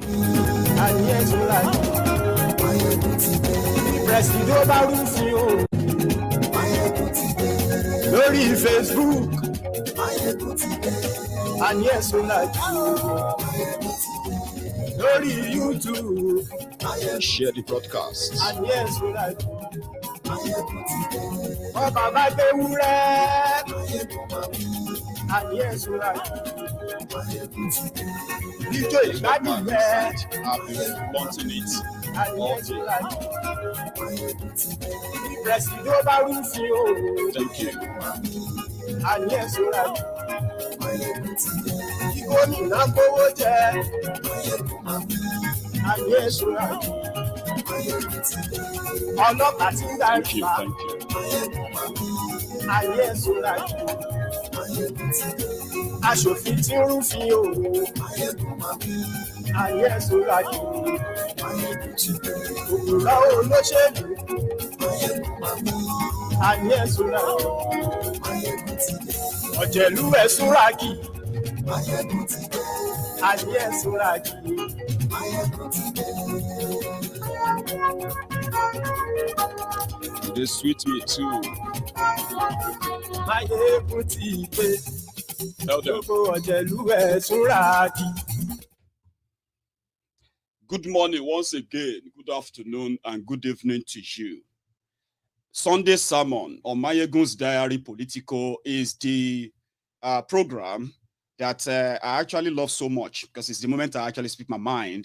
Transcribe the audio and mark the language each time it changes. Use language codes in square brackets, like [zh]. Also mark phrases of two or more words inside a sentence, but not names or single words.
[en] And yes, lórí Facebook, and yes, lórí YouTube. Share the broadcast. And yes, [yo] ọba bá gbé wúrẹ́. [en] And yes, [yo] ijó ìgbádùn yẹn. [en] I've been wanting it. And yes, [yo] Presido bá rúfin o. [en] Thank you. And yes, [yo] gómìnà gbówó jẹ. [en] And yes, [yo] ọlọ́pàá ti ń darí pa. [en] And yes, [yo] aṣòfin tí ń rúfin o. [en] And yes, [yo] òwúrọ̀ olóṣèlú. [en] And yes, [yo] ọ̀jẹ̀lú ẹ̀ súnragì. And yes, [en] They sweet me too. [yo] Maiyegun ti dé. [en] Tell them. [yo] ọ̀jẹ̀lú ẹ̀ súnragì. [en] Good morning once again, good afternoon, and good evening to you. Sunday sermon on MaiyegunsDiary Politico is the program that I actually love so much because it's the moment I actually speak my mind.